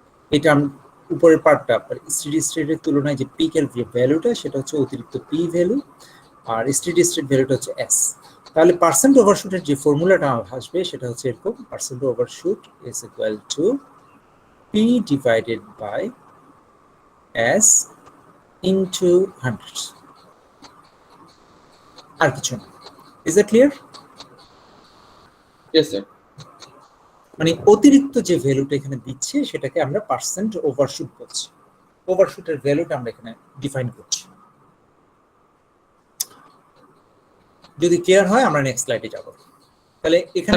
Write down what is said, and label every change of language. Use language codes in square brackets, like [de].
[bn] এটা উপরের পার্টটা স্টেডি স্টেটের তুলনায় যে পিকের যে ভ্যালুটা সেটা হচ্ছে অতিরিক্ত পি ভ্যালু, আর স্টেডি স্টেট ভ্যালুটা হচ্ছে এস। তাহলে পার্সেন্ট ওভারশুটের যে ফর্মুলাটা আসবে সেটা হচ্ছে এরকম, [en] percent overshoot is equal to P divided by S into 100 [bn] আর কিছু না। [en] Is that clear? Yes, sir. [bn] মানে অতিরিক্ত যে ভ্যালুটা এখানে দিচ্ছে সেটাকে আমরা পার্সেন্ট ওভারশুট বলছি। ওভারশুটের ভ্যালুটা আমরা এখানে ডিফাইন করছি। যদি ক্লিয়ার হয় আমরা নেক্সট স্লাইডে যাব। তাহলে এখানে